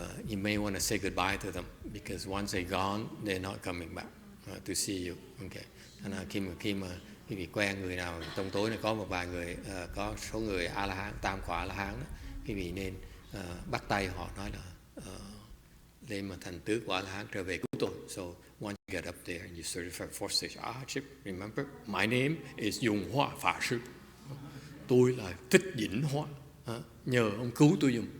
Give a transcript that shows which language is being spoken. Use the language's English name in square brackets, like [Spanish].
[English] You may want to say goodbye to them because once they're gone, they're not coming back to see you. [Vietnamese] Okay, nên khi mà quý vị quen người nào trong tối này có một vài người có số người A La Hán, tam quả A La Hán, quý vị nên bắt tay họ nói là lên mà thành tứ quả A La Hán trở về cứu tôi. [English] So once you get up there and you certify fourth stage Arhatship, remember my name is YongHua Pháp Sư. [Vietnamese] Tôi là Thích Vĩnh Hóa. Nhờ ông cứu tôi giùm.